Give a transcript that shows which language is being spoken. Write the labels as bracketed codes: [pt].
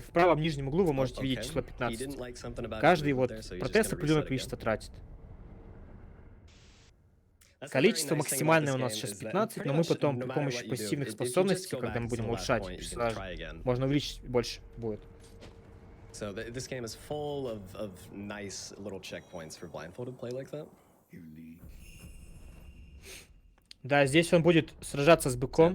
[ru] В правом нижнем углу вы можете видеть число 15. Каждый вот протез определенное количество тратит. Количество максимальное у нас сейчас 15, но мы потом при помощи пассивных способностей, когда мы будем улучшать персонажа, можно увеличить больше будет. [en] So this game is full of nice little checkpoints for blindfolded play like that. [ru] Да, здесь он будет сражаться с быком.